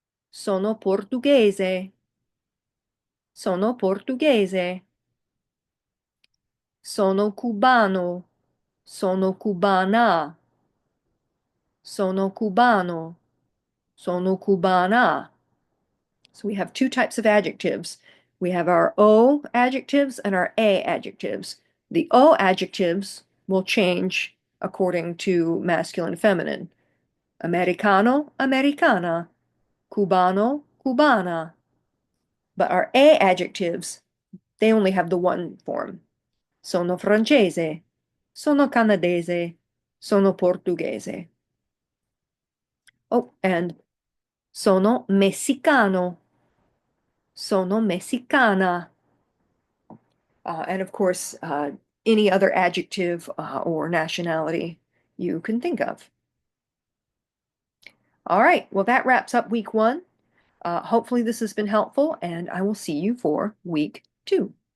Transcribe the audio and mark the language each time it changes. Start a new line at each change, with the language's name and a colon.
Italian: Sono portoghese, sono portoghese. Sono cubano, sono cubana. Sono cubano, sono cubana.
English: So we have two types of adjectives. We have our O adjectives and our A adjectives. The O adjectives will change according to masculine, feminine.
Italian: Americano, americana. Cubano, cubana.
English: But our A adjectives, they only have the one form.
Italian: Sono francese, sono canadese, sono portoghese. Oh, and sono messicano, sono messicana.
English: And of course, any other adjective or nationality you can think of. All right, well, that wraps up week 1. Hopefully this has been helpful, and I will see you for week 2.